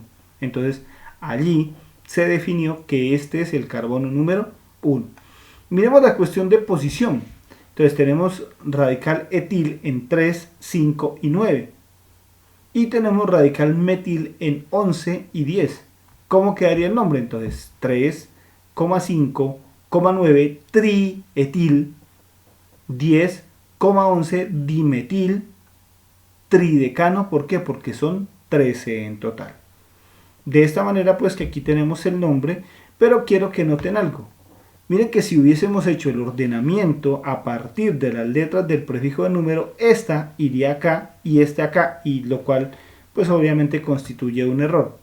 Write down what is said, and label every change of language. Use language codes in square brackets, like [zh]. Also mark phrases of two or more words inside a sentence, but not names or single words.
[es] Entonces allí se definió que este es el carbono número 1. Miremos la cuestión de posición. Entonces tenemos radical etil en 3, 5 y 9. Y tenemos radical metil en 11 y 10. ¿Cómo quedaría el nombre? Entonces 3,5,9 trietil, 10,11 dimetil tridecano. ¿Por qué? Porque son 13 en total. De esta manera pues que aquí tenemos el nombre, pero quiero que noten algo. Miren que si hubiésemos hecho el ordenamiento a partir de las letras del prefijo de número, esta iría acá y este acá, y lo cual pues obviamente constituye un error.